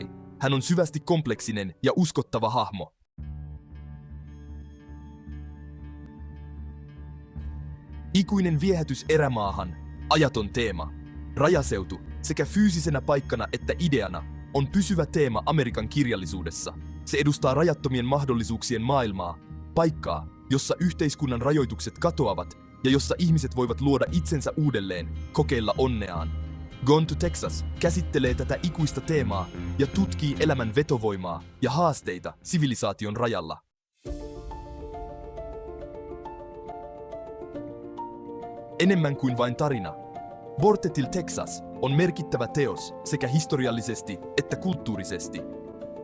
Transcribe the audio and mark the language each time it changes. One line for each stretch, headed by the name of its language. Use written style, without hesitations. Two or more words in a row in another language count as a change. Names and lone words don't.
Finnish: Hän on syvästi kompleksinen ja uskottava hahmo. Ikuinen viehätys erämaahan, ajaton teema, rajaseutu sekä fyysisenä paikkana että ideana on pysyvä teema Amerikan kirjallisuudessa. Se edustaa rajattomien mahdollisuuksien maailmaa, paikkaa, jossa yhteiskunnan rajoitukset katoavat ja jossa ihmiset voivat luoda itsensä uudelleen, kokeilla onneaan. Gone to Texas käsittelee tätä ikuista teemaa ja tutkii elämän vetovoimaa ja haasteita sivilisaation rajalla. Enemmän kuin vain tarina. Borte till Texas on merkittävä teos sekä historiallisesti että kulttuurisesti.